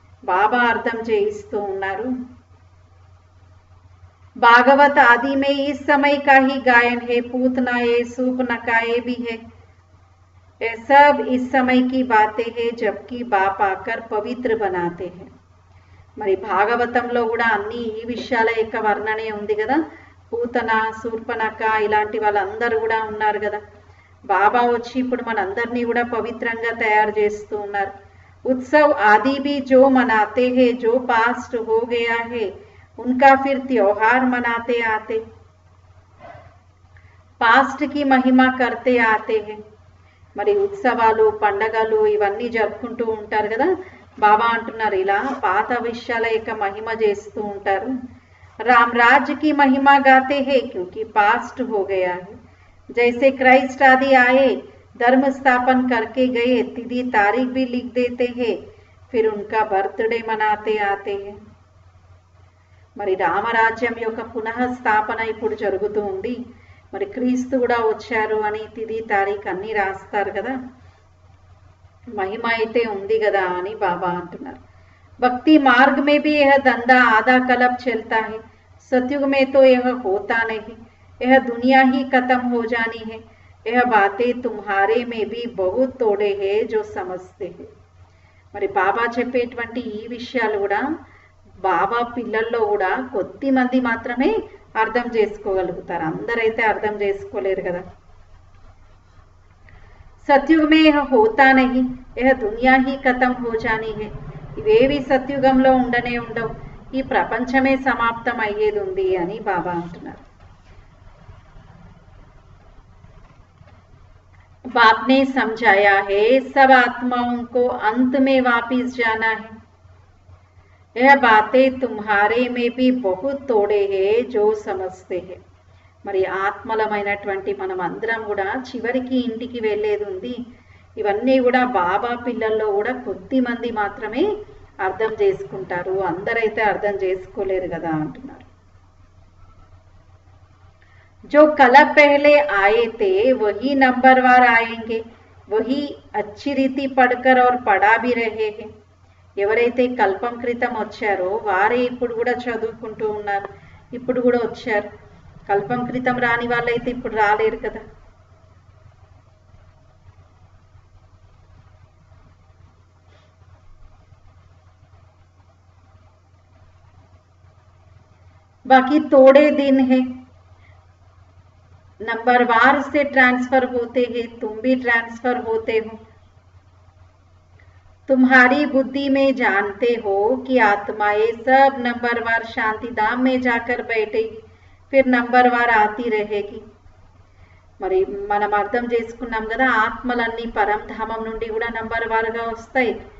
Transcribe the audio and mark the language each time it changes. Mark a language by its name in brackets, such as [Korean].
[Telugu] బాబా అర్థం చేయిస్తూ ఉన్నారు. [Hindi] भागवत आदि में इस समय का ही गायन है, पूतना ये सूप नकाए भी है. ये सब इस समय की बातें हैं, जबकि बाप आकर पवित्र बनाते हैं. [Telugu] మరి భాగవతంలో కూడా అన్ని ఈ విషయాల యొక్క వర్ణనే ఉంది కదా. పూతన, శూర్పణఖ ఇలాంటి వాళ్ళందరూ కూడా ఉన్నారు కదా. బాబా వచ్చి ఇప్పుడు మనందరినీ కూడా పవిత్రంగా తయారు చేస్తూ ఉన్నారు. [Hindi] उत्सव आदि भी जो मनाते हैं, जो पास्ट हो गया है, उनका फिर त्योहार मनाते आते, पास्ट की महिमा करते आते हैं. [Telugu] మరి ఉత్సవాలు పండగలు ఇవన్నీ జరుపుకుంటూ ఉంటారు కదా. బాబా అంటున్నారు ఇలా పాత విషయాల యొక్క మహిమ చేస్తూ ఉంటారు. [Hindi] राम राज्य की महिमा गाते हैं क्योंकि पास्ट हो गया है. जैसे क्राइस्ट आदि आए, धर्म स्थापन करके गए, तिथि तारीख भी लिख देते हैं, फिर उनका बर्थडे मनाते आते हैं. [Telugu] మరి రామరాజ్యం యొక్క పునః స్థాపన ఇప్పుడు జరుగుతూ ఉంది. మరి క్రీస్తు కూడా వచ్చారు అని తిథి తారీఖు అన్ని రాస్తారు కదా. మహిమ అయితే ఉంది కదా అని బాబా అంటున్నారు. [Hindi] भक्ति मार्ग में भी यह धंधा आधा कल्प चलता है. सतयुग में तो यह होता नहीं, यह दुनिया ही खत्म हो जानी है. यह बातें तुम्हारे में भी बहुत तोड़े हैं जो समझते हैं. [Telugu] మరి బాబా చెప్పేటువంటి ఈ విషయాలు కూడా బాబా పిల్లల్లో కూడా కొద్ది మంది మాత్రమే అర్థం చేసుకోగలుగుతారు. అందరైతే అర్థం చేసుకోలేరు కదా. [Hindi] సత్యుగ మే యహ హోతా నహీ, యహ దునియా హీ ఖతం హో జానీ హై. [Telugu] ఇవేవి సత్యుగంలో ఉండనే ఉండవు, ఈ ప్రపంచమే సమాప్తం అయ్యేది ఉంది అని బాబా అంటున్నారు. [Hindi] बाप ने समझाया है, सब आत्माओं को अंत में वापिस जाना है. यह बातें तुम्हारे में भी बहुत तोड़े हैं जो समझते हैं. [Telugu] మరి ఆత్మలమైనటువంటి మనం అందరం కూడా చివరికి ఇంటికి వెళ్ళేది ఉంది. ఇవన్నీ కూడా బాబా పిల్లల్లో కూడా కొద్ది మంది మాత్రమే అర్థం చేసుకుంటారు, అందరైతే అర్థం చేసుకోలేరు కదా అంటున్నారు. [Hindi] जो कल पहले आए थे वही नंबरवार आएंगे, वही अच्छी रीति पढ़कर और पढ़ा भी रहे हैं. [Telugu] ఎవరైతే కల్పం క్రితం వచ్చారో వారే ఇప్పుడు కూడా చదువుకుంటూ ఉన్నారు, ఇప్పుడు కూడా వచ్చారు. కల్పం క్రితం రాని వాళ్ళైతే ఇప్పుడు రాలేరు కదా. [Hindi] बाकी थोड़े दिन है, नंबरवार से ट्रांसफर होते हैं, तुम भी ट्रांसफर होते हो. तुम्हारी बुद्धि में जानते हो कि आत्माएं सब नंबरवार शांति धाम में जाकर बैठेगी, फिर नंबरवार आती रहेगी. [Telugu] మరి మనం అర్థం చేసుకున్నాం కదా, ఆత్మలన్నీ పరంధామం నుండి కూడా నంబర్ వారుగా వస్తాయి.